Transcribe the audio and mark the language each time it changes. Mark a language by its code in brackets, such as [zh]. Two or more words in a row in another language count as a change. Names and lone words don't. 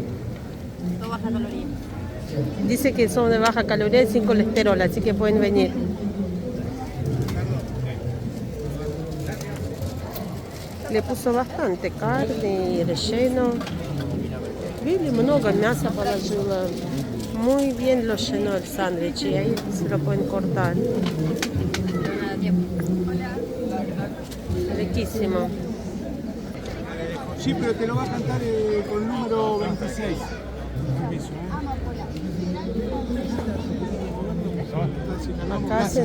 [es] Todo baja caloría. Dice que son de baja caloría y sin colesterol, así que pueden venir. Le puso bastante carne y relleno. Bien, [ru] много мяса положила. [es] Muy bien lo llenó el sándwich y ahí se lo pueden cortar. Nada, tiempo. Riquísimo. Sí, pero te lo va a cantar con el número 26. Acá hacen